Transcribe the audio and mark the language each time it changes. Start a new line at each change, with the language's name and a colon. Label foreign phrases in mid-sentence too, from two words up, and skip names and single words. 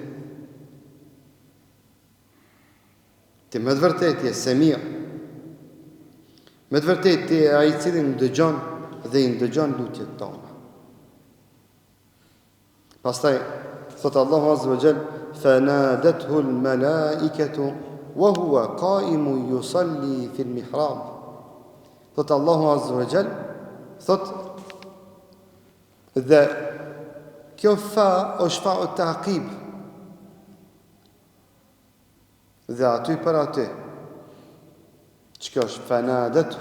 Albanian: Ti me të vërtetë je Semia. Me të vërtetë ti je ai i cili ndëgjon dhe i ndëgjon lutjet tona. Pastaj thot Allahu
Arabic: عز وجل فنادته الملائكة وهو قائم يصلي في المحراب.
Albanian: Thot Allahu
Arabic: عز وجل,
Albanian: thot dhe kjo fa është fa u taqib. Dhe aty për aty. Çka është fanadathu?